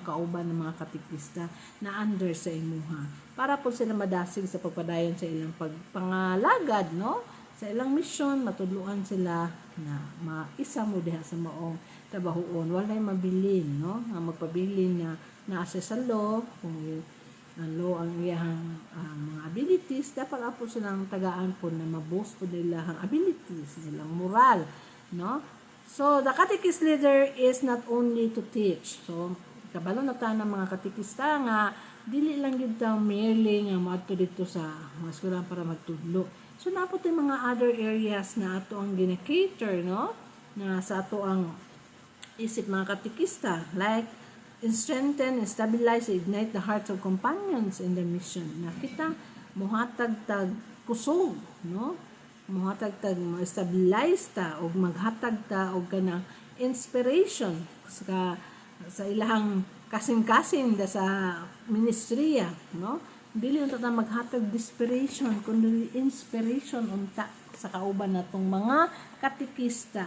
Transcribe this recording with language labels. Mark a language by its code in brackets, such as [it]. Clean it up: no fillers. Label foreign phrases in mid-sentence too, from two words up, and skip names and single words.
[ceb] kauban ng mga katikista na under sa imuha para po sila madasig sa pagpadayon sa ilang pagpangalagad, no, sa ilang mission, matudluan sila na maisa mo diha sa maong trabahoon, walay mabilin, no, nga magpabilin na naasa sa law, kung ang law ang iyahang mga abilities, dapat po silang tagaan po na maboost po nila ang abilities, nilang moral, no? [en] So, the catechist leader is not only to teach. [ceb] So, kabalo na tayo ng mga katikista nga, dili lang yun tayo merely nga maadto dito sa mga eskwelahan para magtudlo. So, napot yung mga [en] other areas [ceb] na ato ang gina-cater, no? Na sa ato ang isip mga katikista, [en] like, strengthen, stabilize, ignite the hearts of companions in the mission. [ceb] Na kita, muhatag-tag kusog, no? Muhatag-tag, stabilize ta, o maghatag ta, o kanang inspiration sa ilahang kasing-kasing da sa ministriya, no? Dili unta ta maghatag desperation, kundi inspiration unta sa kauban natong mga katikista.